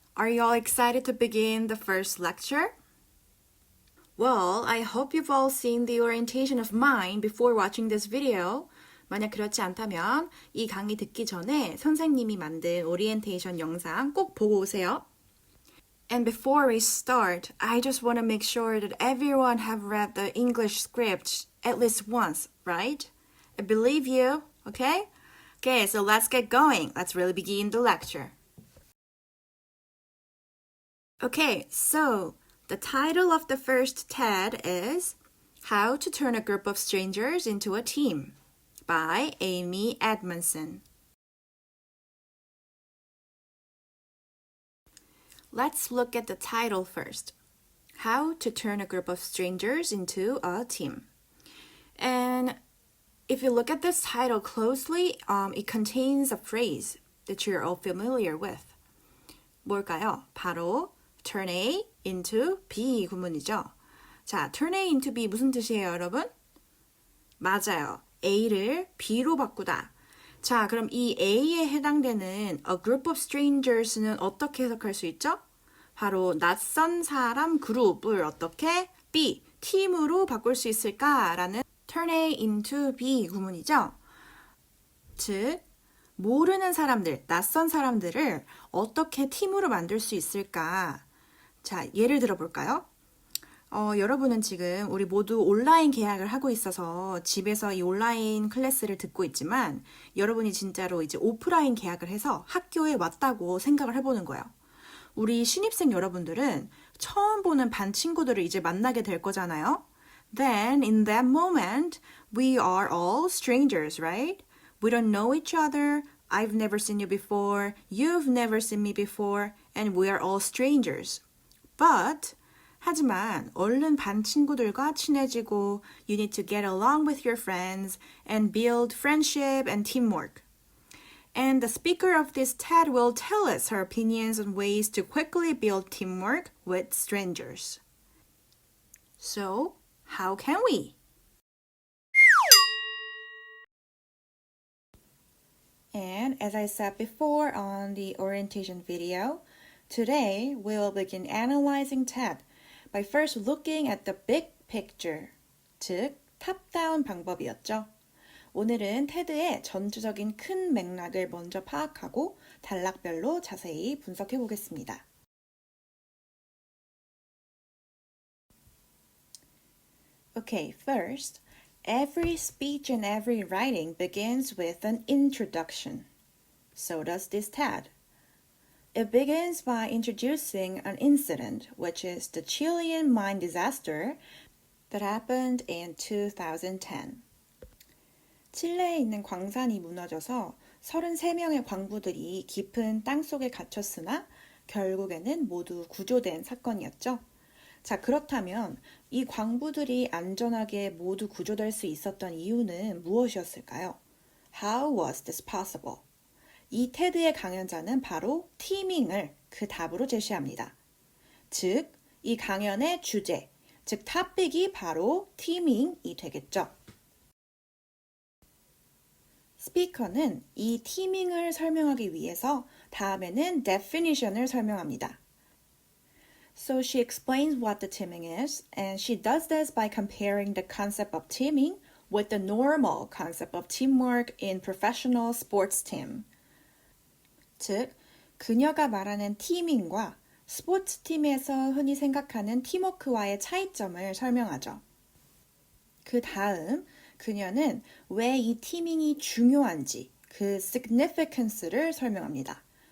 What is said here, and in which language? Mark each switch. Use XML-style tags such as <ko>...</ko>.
<en>Are you all excited to begin the first lecture? Well, I hope you've all seen the orientation of mine before watching this video.</en> <ko>만약 그렇지 않다면 이 강의 듣기 전에 선생님이 만든 오리엔테이션 영상 꼭 보고 오세요.</ko> <en>And before we start, I just want to make sure that everyone have read the English script at least once, right? I believe you, okay? Okay, so let's get going. Let's really begin the lecture. Okay, so the title of the first TED is How to Turn a Group of Strangers into a Team by Amy Edmondson. Let's look at the title first. How to Turn a Group of Strangers into a Team. And if you look at this title closely, it contains a phrase that you're all familiar with.</en> <ko>뭘까요? 바로 turn A into B 구문이죠. 자, turn A into B 무슨 뜻이에요, 여러분? 맞아요. A를 B로 바꾸다. 자, 그럼 이 A에 해당되는</ko> <en>a group of strangers</en> <ko>는 어떻게 해석할 수 있죠? 바로 낯선 사람 그룹을 어떻게 B, 팀으로 바꿀 수 있을까라는 turn A into B 구문이죠. 즉, 모르는 사람들, 낯선 사람들을 어떻게 팀으로 만들 수 있을까? 자, 예를 들어볼까요? 여러분은 지금 우리 모두 온라인 계약을 하고 있어서 집에서 이 온라인 클래스를 듣고 있지만 여러분이 진짜로 이제 오프라인 계약을 해서 학교에 왔다고 생각을 해보는 거예요. 우리 신입생 여러분들은 처음 보는 반 친구들을 이제 만나게 될 거잖아요.</ko> <en>Then in that moment, we are all strangers, right? We don't know each other. I've never seen you before. You've never seen me before. And we are all strangers. But</en> <ko>하지만 얼른 반 친구들과 친해지고</ko> <en>you need to get along with your friends and build friendship and teamwork. And the speaker of this TED will tell us her opinions on ways to quickly build teamwork with strangers. So, how can we? And as I said before on the orientation video, today we will begin analyzing TED by first looking at the big picture,</en> <ko>즉 탑다운 방법이었죠. 오늘은 테드의 전체적인 큰 맥락을 먼저 파악하고 단락별로 자세히 분석해 보겠습니다.</ko> <en>Okay, first, every speech and every writing begins with an introduction. So does this TED. It begins by introducing an incident, which is the Chilean mine disaster that happened in 2010.</en> <ko>칠레에 있는 광산이 무너져서 33명의 광부들이 깊은 땅속에 갇혔으나 결국에는 모두 구조된 사건이었죠. 자, 그렇다면 이 광부들이 안전하게 모두 구조될 수 있었던 이유는 무엇이었을까요?</ko> <en>How was this possible?</en> <ko>이 테드의 강연자는 바로 티밍을 그 답으로 제시합니다. 즉, 이 강연의 주제, 즉 토픽이 바로 티밍이 되겠죠. 스피커는 이 티밍을 설명하기 위해서 다음에는 definition을 설명합니다.</ko> <en>So she explains what the teaming is, and she does this by comparing the concept of teaming with the normal concept of teamwork in professional sports team.</en> <ko>즉, 그녀가 말하는 티밍과 스포츠팀에서 흔히 생각하는 팀워크와의 차이점을 설명하죠. 그 다음, 그녀는 왜 이 티밍이 중요한지, 그 significance를 설명합니다.</ko>